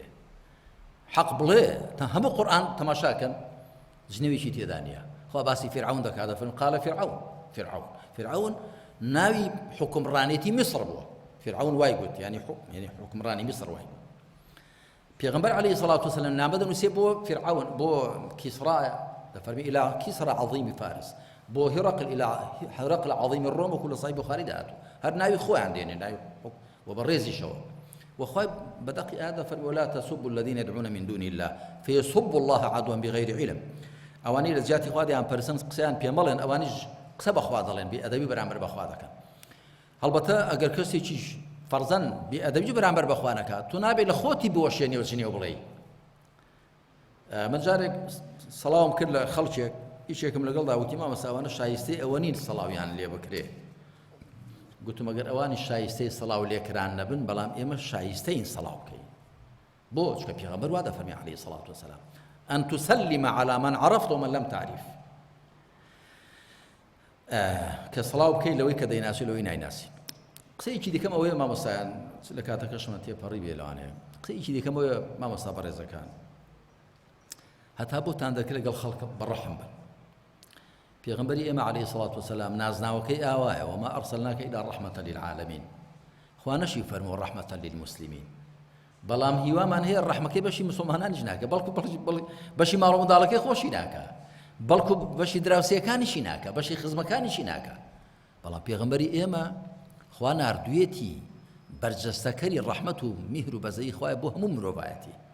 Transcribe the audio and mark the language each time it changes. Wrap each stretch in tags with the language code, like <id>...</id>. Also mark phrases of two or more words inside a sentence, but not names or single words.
<ckb>حەق بڵێ تا هەموو قورئان تەماشاکەن جنێویشی تێدا نییە. خوا باسی فیرعەون دەکات دەفەرمێ</ckb> <ar>قال فیرعەون</ar> <ckb>ناوی حکمڕانێتی میسر بووە. فیرعەون وای گوت یعنی حکمڕانی میسر وای. پێغەمبەر</ckb> <ar>عەلەیهی سەڵات وسەلام</ar> <ckb>نامە دەنووسێ بۆ فیرعەون بۆ کیسڕا دەفەرمێ</ckb> <ar>إلى كسرى عظيم فارس</ar> <ckb>بۆ هرقل</ckb> <ar>عظيم الروم وكل صحيح بخاري</ar> <ckb>دهاتو هەر ناوی خۆیان دێنێ ناوی وبەڕێزیشەوە. وخوای بەدەقی ئادا فەرمێ</ckb> <ar>ولا تسبوا الذين يدعون من دون الله فيسبوا الله عدوا بغير علم.</ar> <ckb>ئەوانەی لە جیاتی خوا دەیان پەرسن قسەیان پێ مەڵێن، ئەوانیش قسە بەخوا دەڵێن، بێئەدەبی بەرامبەر بەخوا دەکەن. هەڵبەتە ئەگەر کەسێکیش فەرزەن بێئەدەبی بەرامبەر بەخوا نەکات، تۆ نابێت لە خۆتی بوەشێنێ و جنێو بڵێ. من جارێک سەڵاوم کرد لە خەڵکێک، ئیشێکم لەگەڵدا وتی مامۆستا ئەوانە شایستەی ئەوە نین سەڵاویان لێ بکرێ. گوتم ئەگەر ئەوانی شایستەی سەڵاو لێکران نەبن، بەڵام ئێمە شایستەین سەڵاو بکەین. بۆ چونکە پێغەمبەر وا دەفەرمێ</ckb> <ar>عەلەیهی سەڵات وسەلام أن تسلم على من عرفت ومن لم تعرف.</ar> <ckb>کە سەڵاو بکەی لەوەی کە دەیناسی لەوەی نایناسی. قسەیەکی دیکەم ئەوەیە مامۆستایان لە کاتەکەشمە تێپەڕی بێ لەوانەیە. قسەیەکی دیکەم ئەوەیە مامۆستا بەڕێزەکان، هەتا بۆتان دەکرێت لەگەڵ خەڵک بەڕەحم بن. پێغەمبەری ئێمە</ckb> <ar>عەلەیهی سەڵات وسەلام</ar> <ckb>نازناوەکەی ئاوایە</ckb> <ar>وما ئەرسەلناکە إلا ڕەحمەتەن للعالەمین.</ar> <ckb>خوا نەشی فەرمووە</ckb> <ar>ڕەحمەتەن للموسلیمین.</ar> <ckb>بەڵام هیوامان هەیە ڕەحمەکەی بەشی مسلمانانیش ناکە، بەڵکو بەشی ماڵ و منداڵەکەی خۆشی ناکە، بەڵکو بەشی دراوسێکانیشی ناکە، بەشی خزمەکانیشی ناکە. بەڵام پێغەمبەری ئێمە خوا ناردوویەتی بەرجەستەکەری ڕەحمەت و میهر و بەزەی خوایە بۆ هەموو مرۆڤایەتی.</ckb>